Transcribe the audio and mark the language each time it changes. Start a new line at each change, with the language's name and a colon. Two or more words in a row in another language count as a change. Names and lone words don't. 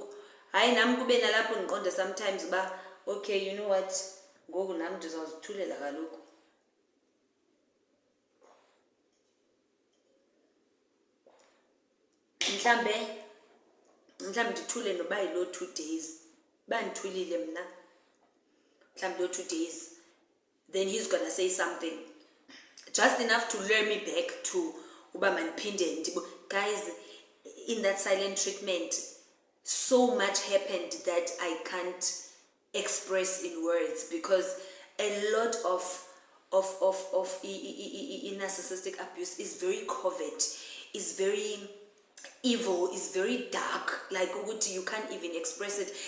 Xhosa: Hayi nami kube nalapho ngiqonde sometimes uba okay,
English: you know what,
Xhosa: ngoku nami ndizawuzithulela kaloku. Mhlambe ndithule noba yilo 2 days. Bandithulile mna. Mhlambe lo 2 days.
English: Then he's gonna say something just enough to lure me back to
Xhosa: uba mandiphinde ndibo.
English: Guys, in that silent treatment, so much happened that I can't express in words, because a lot of narcissistic abuse is very covert, is very evil, is very dark, like you can't even express it.